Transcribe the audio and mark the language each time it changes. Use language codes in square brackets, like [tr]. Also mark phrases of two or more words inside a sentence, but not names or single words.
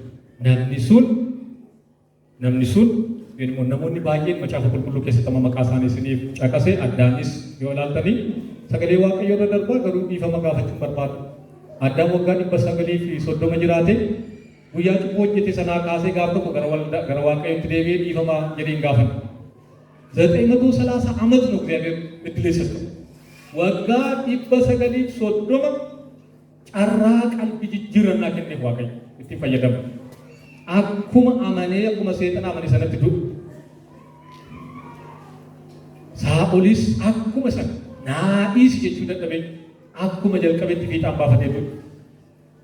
[om] Namni sun immoo namoonni baay'een macaafa qulqulluu keessatti amma maqaa isaanii isiniif caqasee addaanis yoo ilaaltanii sagalee Waaqayyoo irra darbaa garuu dhiifama gaafachuun barbaadu. Addaan waggaa 930 jiraate guyyaa cubbuu hojjete sanaa kaasee gaaf tokko gara Waaqayyootti deebi'ee dhiifama jedhee hin gaafatu. 930 [am] ዓመት ነው እግዚአብሔር እድል የሰጠው። [om] waggaa 930 carraa qalbii jijjiirrannaa kenneef Waaqayyo itti fayyadamu. Akkuma amanee akkuma seexana amane sanatti du'u. Saa'olis akkuma sana naadhiis jechuu dadhabee akkuma jalqabetti fiixaan baafatee du'u.